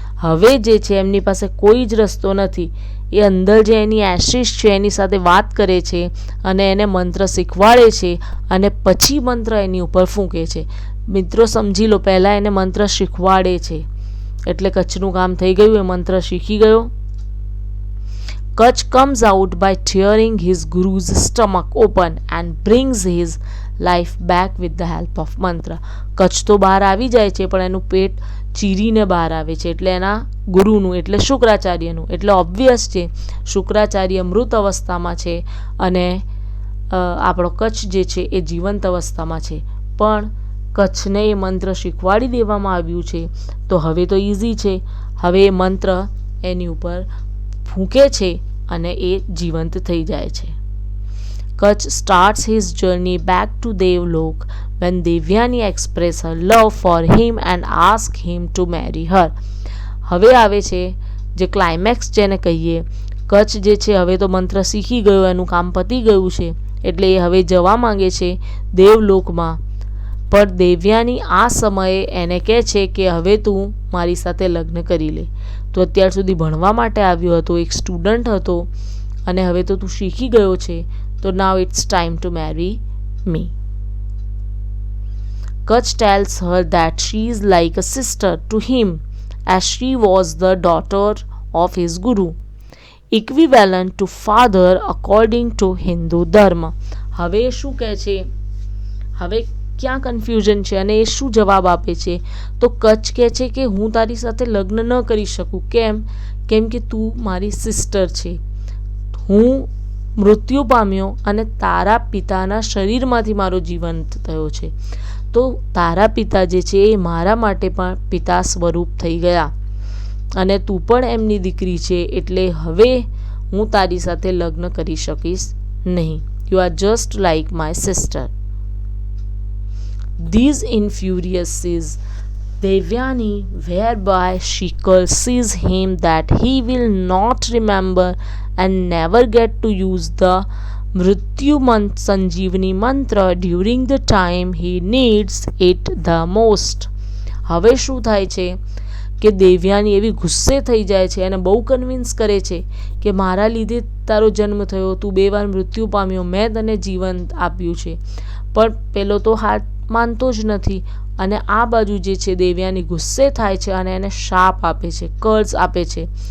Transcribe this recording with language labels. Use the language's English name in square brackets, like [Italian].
[Gujarati] હવે જે છે એમની પાસે કોઈ જ રસ્તો નથી. એ અંદર જે એની એશિસ છે એની સાથે વાત કરે છે અને એને મંત્ર શીખવાડે છે અને પછી મંત્ર એની ઉપર ફૂંકે છે. મિત્રો સમજી લો, પહેલાં એને મંત્ર શીખવાડે છે એટલે કચ્છનું કામ થઈ ગયું, એ મંત્ર શીખી ગયો. [English] Kach comes out by tearing his guru's stomach open and brings his life back with the help of mantra. [Gujarati] Kutch તો બહાર આવી જાય છે પણ એનું પેટ ચીરીને બહાર આવે છે એટલે એના ગુરુનું એટલે શુક્રાચાર્યનું. એટલે ઓબ્વિયસ છે શુક્રાચાર્ય મૃત અવસ્થામાં છે અને આપણો કચ્છ જે છે એ જીવંત અવસ્થામાં છે. પણ કચ્છને એ મંત્ર શીખવાડી દેવામાં આવ્યું છે તો હવે તો ઇઝી છે. હવે એ મંત્ર એની ઉપર ફૂંકે છે અને એ જીવંત થઈ જાય છે. [English] Kach starts his journey back to Devlok when Devyani expresses her love for him and asks him to marry her. [Gujarati] હવે આવે છે જે ક્લાઇમેક્સ જેને કહીએ. કચ્છ જે છે હવે તો મંત્ર શીખી ગયો, એનું કામ પતી ગયું છે એટલે એ હવે જવા માંગે છે દેવલોકમાં. પણ દેવ્યાની આ સમયે એને કહે છે કે હવે તું મારી સાથે લગ્ન કરી લે. તો અત્યાર સુધી ભણવા માટે આવ્યો હતો, એક સ્ટુડન્ટ હતો અને હવે તો તું શીખી ગયો છે, તો [English] Now it's time to marry me. Kach tells her that she is like a sister to him as she was the daughter of his guru, equivalent to father according to Hindu dharma. [Gujarati] હવે શું કહે છે, હવે ક્યાં confusion છે અને એ શું જવાબ આપે છે, તો કચ્છ કહે છે કે હું તારી સાથે લગ્ન ન કરી શકું. કેમ? કેમ કે તું મારી સિસ્ટર છે. હું મૃત્યુ પામ્યો અને તારા પિતાના શરીરમાંથી મારો જીવંત થયો છે. તો તારા પિતા જે છે એ મારા માટે પણ પિતા સ્વરૂપ થઈ ગયા અને તું પણ એમની દીકરી છે, એટલે હવે હું તારી સાથે લગ્ન કરી શકીશ નહીં. [English] You are just like my sister. These infuriates Devyani, whereby she curses him that he will not remember and never get to use the Mrityu Sanjeevani mantra during the time he needs it the most. [Gujarati] હવે શું થાય છે કે દેવ્યાની એવી ગુસ્સે થઈ જાય છે અને બહુ કન્વિન્સ કરે છે કે મારા લીધે તારો જન્મ થયો, તું 2 વાર મૃત્યુ પામ્યો, મેં તને જીવન આપ્યું છે. પણ પેલો તો હાથ માનતો જ નથી અને આ બાજુ જે છે દેવ્યાની ગુસ્સે થાય છે અને એને શાપ આપે છે, કર્સ આપે છે.